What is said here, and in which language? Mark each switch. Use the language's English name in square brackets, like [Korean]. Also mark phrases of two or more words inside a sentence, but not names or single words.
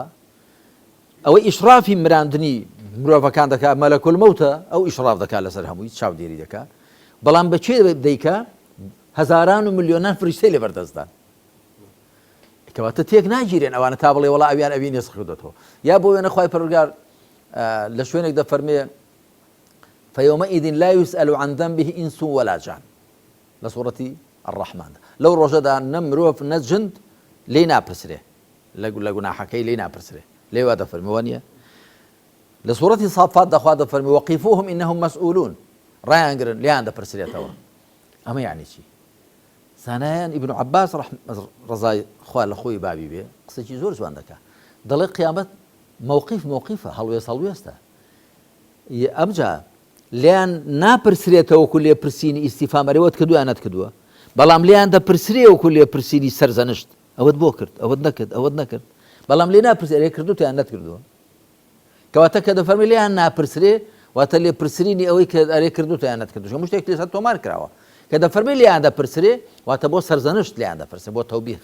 [Central Kurdish] ئەوەی ئیشرافی مراندنی مرۆڤەکان دەکات مەلەک المەوتە ئەو ئیشراف دەکات لەسەر هەمووی چاودێری دەکات بەڵام بەچێ دەیکا هەزاران و ملیۆنان فریشتەی لێ بەردەستدان کەواتە تێک ناگیرێن ئەوانە تا بڵێ وەڵا ئەویان ئەوی نسخ کردوێتەوە. یا بۆ وێنە خوای پەروەردگار لە شوێنێک دەفەرمێ [Arabic] فيومئذ لا يسأل عن ذنبه إنس ولا جان [Central Kurdish] لە سوورەتی الرحمن. لەو ڕۆژەدا نە مرۆڤ نە جند لێی ناپرسرێ لە گوناحەکەی لێی ناپرسرێ لێوا دەفەرمێ وانە لە سوورەتی صافات دەخوا دەفەرمێ [Arabic] وقفوهم إنهم مسؤولون [Central Kurdish] ڕایانگرن لیان دەپرسرێتەوە. ئەمە یعنی چی؟ زانایان ئیبن عەباس ڕەزای خوا لە خۆی بابی بێ قسەی زۆر جوان دەکات دەڵێ قیامەت موقفە هەڵوێستە ئەمجا لیان ناپرسرێتەوە وەکو لێپرسینی ئیستیفامەرەوەت کردووە یانەت کردووە بەڵام لیان دەپرسرێ وەکو لێپرسینی سەرزەنشت ئەوەت بۆ کرد ئەوەت نەکرد ئەوەت نەکرد بەڵام لێ ناپرسێ ئەرێ کردووە یان نەکردووە کەواتە کە دەفەرمێ لیان ناپرسرێ واتە لێپرسینی ئەوەی کە ئەرێ کردووە یان نەکردووە هەموو شتێک لێسەر تۆمار کراوە کە دەفەرمێ لیان دەپرسرێ واتە بۆ سەرزەنشت لیان دەپرسێ بۆ تەوبیخ.